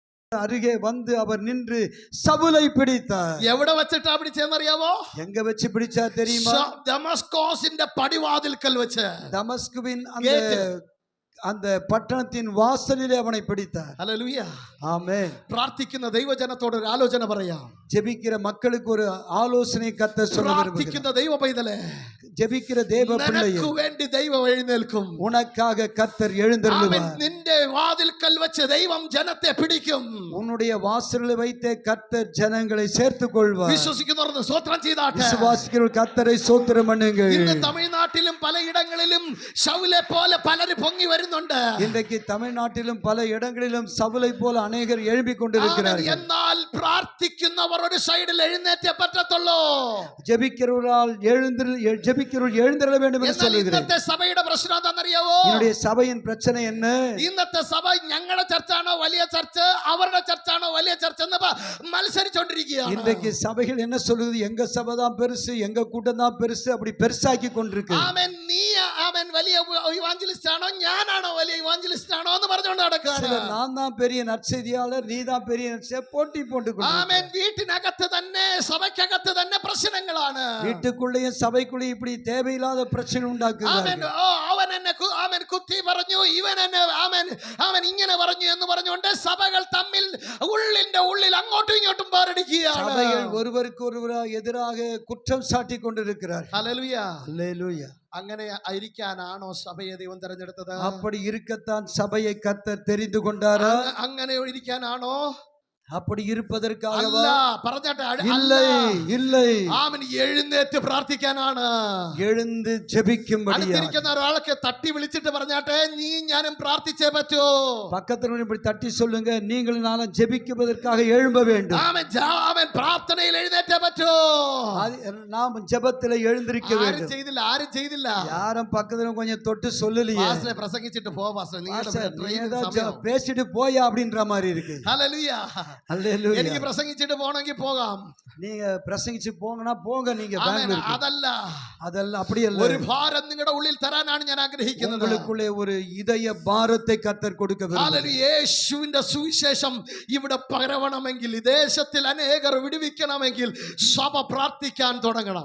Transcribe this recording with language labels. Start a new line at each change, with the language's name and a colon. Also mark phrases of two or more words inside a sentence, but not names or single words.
Tamil: அருகே வந்து அவர் நின்று சவுலை பிடித்தார்.
Malayalam: എവിടെ വെച്ചിട്ടാ പിടിച്ചെന്നറിയാവോ?
Tamil: எங்க வச்சு பிடிச்சா தெரியுமா?
Malayalam: ദമസ്കോസിന്റെ പടിവാതിൽക്കൽ വെച്ച്.
Tamil: தமஸ்குவின் அந்த பட்டணத்தின் வாசலிலே அவனை பிடித்தார்.
Malayalam: ഹല്ലേലൂയ.
Tamil: ஆமென்.
Malayalam: പ്രാർത്ഥിക്കുന്ന ദൈവജനത്തോട് ഒരു ആലോചന പറയാം.
Tamil: ஜெபிக்கிற மக்களுக்கு ஒரு ஆலோசனை கர்த்தர் சொல்ல விரும்புகிறார்.
Malayalam: പ്രാർത്ഥിക്കുന്ന ദൈവ പൈതലേ,
Tamil: ஜெபிக்கிற தேவ பிள்ளையே,
Malayalam: നിനക്ക് വേണ്ടി ദൈവം എഴുന്നേൽക്കും.
Tamil: உனக்காக கர்த்தர் எழுந்தருளுவார்.
Malayalam: നിന്റെ വാതിൽക്കൽ വെച്ച് ദൈവം ജനത്തെ പിടിക്കും.
Tamil: உன்னுடைய வாசலில் வைத்தே கர்த்தர் ஜனங்களை சேர்த்துக் கொள்வார்.
Malayalam: വിശ്വസിക്കുന്നവർ സ്തോത്രം ചെയ്താട്ടെ.
Tamil: விசுவாசிக்கிறவர்கள் கர்த்தரை ஸ்தோத்திரம் பண்ணுங்கள்.
Malayalam: ഇന്ന് തമിഴ്നാട്ടിലും പലയിടങ്ങളിലും ശൗലെ പോലെ പലരും പൊങ്ങി വരുന്നുണ്ട്.
Tamil: இன்றைக்கு தமிழ்நாட்டிலும் பல இடங்களிலும் சவுலை போல அநேகர் எழும்பிக் கொண்டிருக்கிறார்கள்.
Malayalam: എന്നാൽ പ്രാർത്ഥിക്കുന്നവർ ഒരു സൈഡിൽ എഴുന്നേറ്റേ പറ്റത്തുള്ളൂ.
Tamil: ஜெபிக்கிறவரால் எழுந்திருள வேண்டும் என்று சொல்லுகிறேன்.
Malayalam: ഇന്നത്തെ സഭയുടെ പ്രശ്നം എന്താണെന്നറിയാവോ?
Tamil: என்னுடைய சபையின் பிரச்சனை என்ன?
Malayalam: ഇന്നത്തെ സഭ ഞങ്ങളുടെ ചർച്ചാണോ വലിയ ചർച്ച്, അവരുടെ ചർച്ചാണോ വലിയ ചർച്ച് എന്ന് മത്സരിച്ചുകൊണ്ടിരിക്കുകയാണ്.
Tamil: இன்றைக்கு சபைகள் என்ன சொல்லுது? எங்க சபை தான் பெருசு, எங்க கூட்டம் தான் பெருசு, அப்படி பெருசாக்கி கொண்டிருக்கு.
Malayalam: ആമേൻ. നീ ആമേൻ വലിയ ഇവാഞ്ചലിസ്റ്റ് ആണോ, ഞാനാണോ വലിയ ഇവാഞ്ചലിസ്റ്റ് ആണോ എന്ന് പറഞ്ഞുകൊണ്ട് നടക്കുകയാണ്.
Tamil: நான் தான் பெரிய நற்செய்தியாளர், நீ தான் பெரிய நற்செய்தியாளர், போட்டி போட்டுக்கொண்டு.
Malayalam: ആമേൻ. വീട്ടിനകത്ത് തന്നെ സഭയ്ക്കകത്ത് തന്നെ പ്രശ്നങ്ങളാണ്.
Tamil: வீட்டுக்குள்ளேயும் சபைக்குள்ளேயும் இப்படி தேவையில்லாத பிரச்சனை ഉണ്ടാക്കുകയാണ്.
Malayalam: അവൻ എന്നെ ആമേൻ കുത്തി പറഞ്ഞു, ഇവൻ എന്നെ ആമേൻ ഇങ്ങനെ പറഞ്ഞു എന്ന് പറഞ്ഞുകൊണ്ട് സഭകൾ തമ്മിൽ ഉള്ളിൽ അങ്ങോട്ടും ഇങ്ങോട്ടും പോരടിക്കുകയാണ്.
Tamil: சபைகள் ஒருவருக்கு ஒருவர் எதிராக குற்றம் சாட்டி கொண்டிருக்கிறார்கள்.
Malayalam: ഹല്ലേലൂയ.
Tamil: அல்லேலூயா.
Malayalam: അങ്ങനെ ആയിരിക്കാനാണോ സഭയെ ദൈവം തെരഞ്ഞെടുത്തത്?
Tamil: அப்படி இருக்கத்தான் சபையை கர்த்தர் தெரிந்து கொண்டாரா?
Malayalam: അങ്ങനെ ഇരിക്കാനാണോ?
Tamil: அப்படி இருப்பதற்காக இல்லை. ஆமென்.
Malayalam: എഴുന്നേറ്റ് പ്രാർത്ഥിക്കാനാണ്.
Tamil: எழுந்து ஜெபிக்கும்படியாக
Malayalam: ഒരാൾക്ക് തട്ടി വിളിച്ചിട്ട് പറഞ്ഞാട്ടെ, നീ ഞാനും പ്രാർത്ഥിച്ചേ പറ്റൂ.
Tamil: பக்கத்துல இப்படி தட்டி சொல்லுங்க, நீங்களும் நானும் ஜெபிக்குவதற்காக எழும்ப வேண்டும்.
Malayalam: ആമേൻ. പ്രാർത്ഥനയിൽ എഴുന്നേറ്റേ പറ്റൂ.
Tamil: நாம் ஜெபத்துல எழுந்திருக்க வேண்டும்.
Malayalam: ആരും ചെയ്തില്ല.
Tamil: யாரும் பக்கத்துல கொஞ்சம் தொட்டு சொல்லலையே.
Malayalam: പ്രസംഗിച്ചിട്ട് പോ പാസ്റ്റർ,
Tamil: பேசிட்டு போயா அப்படின்ற மாதிரி இருக்கு.
Malayalam: ഹല്ലേലൂയ.
Tamil: அல்லேலூயா.
Malayalam: എനിക്ക് പ്രസംഗിച്ചിട്ട് പോകണമെങ്കിൽ പോകാം.
Tamil: நீங்க பிரசங்கிச்சு போங்கனா போங்க. நீங்க அதல்ல அப்படி அல்ல.
Malayalam: ഒരു ഭാരം നിങ്ങളുടെ ഉള്ളിൽ തരാനാണ് ഞാൻ ആഗ്രഹിക്കുന്നത്.
Tamil: உங்களுக்குள்ளே ஒரு இதய பாரத்தை கர்த்தர் கொடுக்க விரும்புகிறார்.
Malayalam: യേശുവിന്റെ സുവിശേഷം ഇവിടെ പകരണമെങ്കിൽ, ദേശത്തിൽ അനേകർ വിടുവിക്കണമെങ്കിൽ സഭ പ്രാർത്ഥിക്കാൻ തുടങ്ങണം.